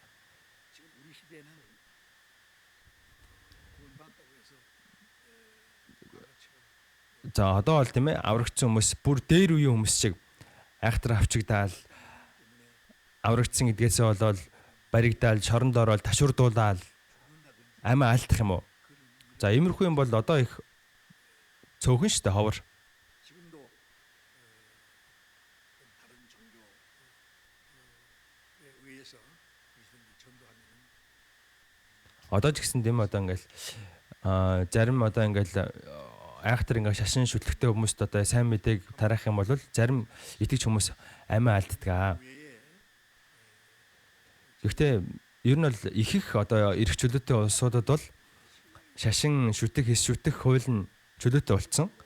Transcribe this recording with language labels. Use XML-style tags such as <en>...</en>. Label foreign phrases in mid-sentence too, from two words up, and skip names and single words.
<mn>За одоо бол тийм ээ аврагдсан хүмүүс бүр дээр үеийн хүмүүс шиг айхтар авчигдаал аврагдсан гэдгээсээ болоод баригдаал, шоронд ороод, ташурдуулаад амиа алдах юм уу? За иймэрхүү юм бол одоо их цөөхөн шүү дээ, ховор.</mn> <ko>지금도 다른 종교에 의해서 그리스도인들이 전도하면은</ko> <mn>Одоо ч гэсэн дэм одоо ингээл зарим одоо ингээл айхтар ингээл шашин шүтлэгтэй хүмүүст одоо сайн мэдээг тараах юм бол зарим итгэж хүмүүс амиа алддаг. Гэхдээ ер нь бол их одоо эрх чөлөөтэй улсуудад бол шашин шүтэх, хэс шүтэх хууль нь чөлөөтэй болцсон.</mn>